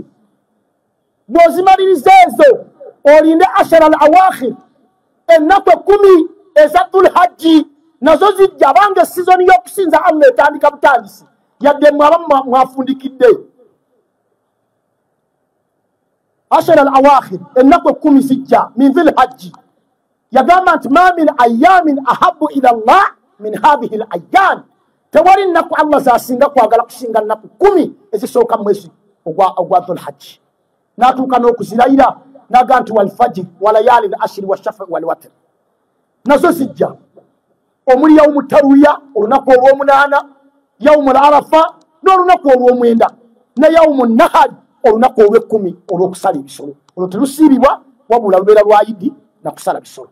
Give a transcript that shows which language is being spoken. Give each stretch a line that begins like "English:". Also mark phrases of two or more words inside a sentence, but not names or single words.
Ganda: Bw'ozimaliriza ezo olinde
Arabic: العشر الأواخر
Ganda: ennaku 10 eza Dhul Hajji nazo zijja. Bange sizoni y'okusinza Allah etandika butandisi yadde mwaba mwafundikidde.
Arabic: العشر الأواخر
Ganda: ennaku 10 zijja min Dhul Hajji.
Arabic: Yagamba nti ما من أيام أحب إلى الله من هذه الأيام.
Ganda: Tewali nnaku Allah z'asinga kwagala kusinga nnaku 10 ezisooka mwezi ogwa Dhul Hajji.
Arabic: N'atuuka n'okuzirayira n'agamba nti والفجر وليال عشر والشفع والوتر nazo zijja.
Ganda: Omuli
Arabic: يوم التروية
Ganda: olunaku olw'omunaana,
Arabic: يوم عرفة
Ganda: n'olunaku olw'omwenda ne
Arabic: يوم النحر
Ganda: olunaku olw'ekkumi olw'okusala ebisolo. Olwo telusiibibwa wabula lubeera lwa Idi na kusala bisolo.